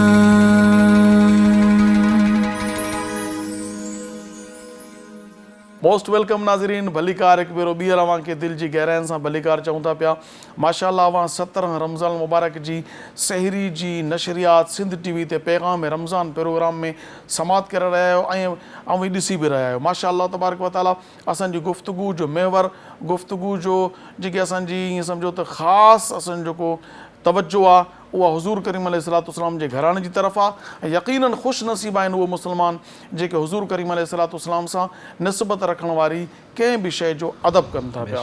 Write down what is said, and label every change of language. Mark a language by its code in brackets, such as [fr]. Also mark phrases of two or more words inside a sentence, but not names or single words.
[en] Most welcome [sd] नाज़रीन, भलीकार हिकु भेरो ॿीहर अव्हांखे दिलि जी गहराइनि सां भलीकार चऊं था पिया। माशाअल्लाह अव्हां 17 रमज़ान मुबारक जी सहरी जी नशरियात सिंध टीवी ते पैगाम रमज़ान प्रोग्राम में समात करे रहिया आहियो ऐं ॾिसी बि रहिया आहियो। [ar] ما شاء الله تبارك وتعالى [sd] असांजी गुफ्तगू जो महवर, गुफ्तगू जो जेकी असांजी ईअं सम्झो त ख़ासि असांजो जेको तवज्जो आहे उहा हुज़ूर करीम अलैहिस्सलाम जे घराणे जी तरफ़ आहे। ऐं यक़ीनन ख़ुशि नसीब आहिनि उहे मुस्लमान जेके हुज़ूर करीम अलैहिस्सलाम सां निस्बत रखण वारी कंहिं बि शइ जो अदब कनि था पिया।